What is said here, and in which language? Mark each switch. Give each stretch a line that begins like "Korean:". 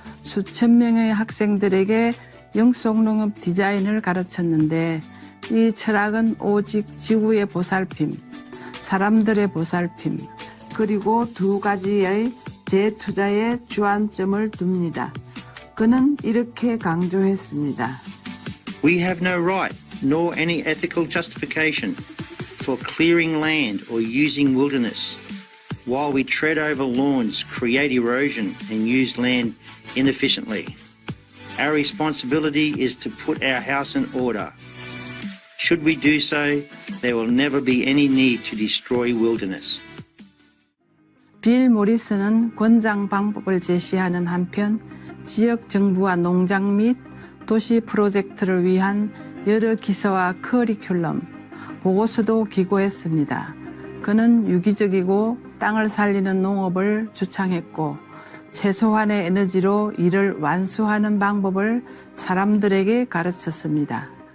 Korean: 수천 명의 학생들에게 영속농업 디자인을 가르쳤는데 이 철학은 오직 지구의 보살핌, 사람들의 보살핌, 그리고 두 가지의 재투자에 주안점을 둡니다. 그는 이렇게 강조했습니다.
English: We have no right, nor any ethical justification for clearing land or using wilderness, while we tread over lawns, create erosion, and use land inefficiently. Our responsibility is to put our house in order. Should we do so, there will never be any need to destroy wilderness.
Korean: 빌 모리슨은 권장 방법을 제시하는 한편 지역 정부와 농장 및 도시 프로젝트를 위한 여러 기사와 커리큘럼, 보고서도 기고했습니다. 그는 유기적이고 땅을 살리는 농업을 주창했고 최소한의 에너지로 일을 완수하는 방법을 사람들에게 가르쳤습니다.